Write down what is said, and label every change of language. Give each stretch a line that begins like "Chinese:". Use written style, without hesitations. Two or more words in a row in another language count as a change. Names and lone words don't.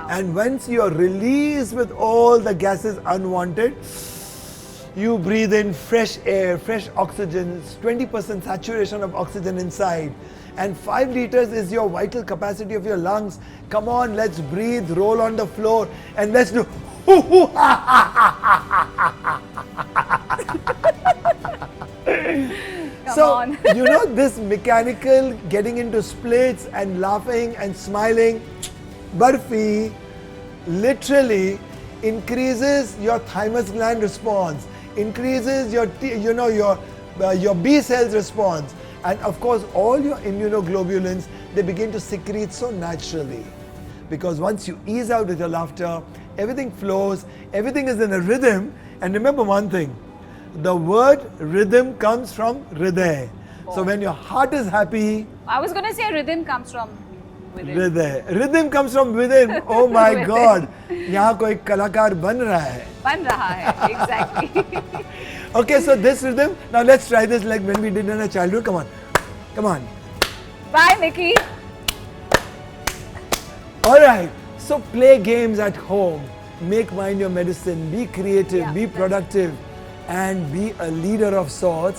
English: And once you are released with all the gases unwanted, you breathe in fresh air, fresh oxygen, 20% saturation of oxygen inside. And 5 liters is your vital capacity of your lungs. Come on, let's breathe, roll on the floor, and let's do hoo hoo ha ha ha ha ha. So, you know, this mechanical getting into splits and laughing and smiling, Barfi literally increases your thymus gland response, increases your B cells response, and of course all your immunoglobulins, they begin to secrete so naturally. Because once you ease out with your laughter, everything flows, everything is in a rhythm. And remember one thing, the word rhythm comes from Hriday. So when your heart is happy, I was going to say rhythm comes from within. Hriday. Rhythm comes from within. Oh my God.
Hindi: यहाँ कोई कलाकार बन रहा है. बन रहा है,
English: exactly. Okay, so this rhythm, now let's try this like when we did in our childhood. Come on. Come on. Bye, Mickey. Alright, so play games at home. Make mind your medicine. Be creative, be productive, and be a leader of sorts.